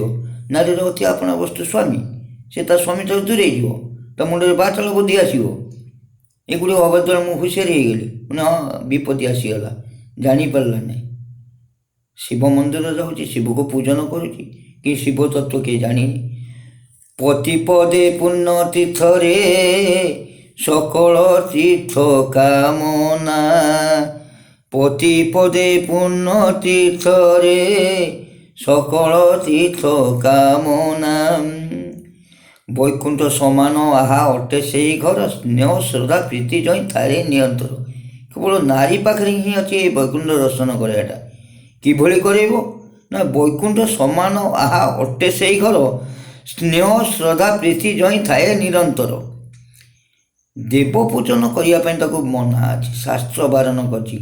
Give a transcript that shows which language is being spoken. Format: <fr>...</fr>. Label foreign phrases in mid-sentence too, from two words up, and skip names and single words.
<or>ନାରୀର ଅତି ଆପଣା ବସ୍ତୁ ସ୍ୱାମୀ, ସେ ତା ସ୍ୱାମୀଠାରୁ ଦୂରେଇ ଯିବ, ତା ମୁଣ୍ଡରେ ବାଚାଳ ବୁଦ୍ଧି ଆସିବ। ଏଗୁଡ଼ିକ ହେବା ଦ୍ୱାରା ମୁଁ ହୁସିଆରି ହେଇଗଲି। ମାନେ ହଁ ବିପତ୍ତି ଆସିଗଲା, ଜାଣିପାରିଲା ନାହିଁ। ଶିବ ମନ୍ଦିର ଯାଉଛି, ଶିବକୁ ପୂଜନ କରୁଛି, କି ଶିବ ତତ୍ତ୍ୱ କିଏ ଜାଣିନି। ପତିପଦେ ପୁଣ୍ୟ ତୀର୍ଥରେ ସକଳ ତୀର୍ଥ କାମନା, ପତିପଦେ ପୁଣ୍ୟ ତୀର୍ଥରେ ସକଳ ତୀର୍ଥ କାମନା। ବୈକୁଣ୍ଠ ସମାନ ଆହା ଅଟେ ସେଇ ଘର, ସ୍ନେହ ଶ୍ରଦ୍ଧା ପ୍ରୀତି ଜୟ ତାରେ ନିୟନ୍ତ୍ରଣ। କେବଳ ନାରୀ ପାଖରେ ହିଁ ଅଛି ଏ ବୈକୁଣ୍ଠ ଦର୍ଶନ କରିବାଟା। କିଭଳି କରିବ ନା ବୈକୁଣ୍ଠ ସମାନ ଆହା ଅଟେ ସେଇ ଘର, ସ୍ନେହ ଶ୍ରଦ୍ଧା ପ୍ରୀତି ଜଇଁ ଥାଏ ନିରନ୍ତର। ଦେବ ପୂଜନ କରିବା ପାଇଁ ତାକୁ ମନା ଅଛି, ଶାସ୍ତ୍ର ବାରଣ କରିଛି।</or>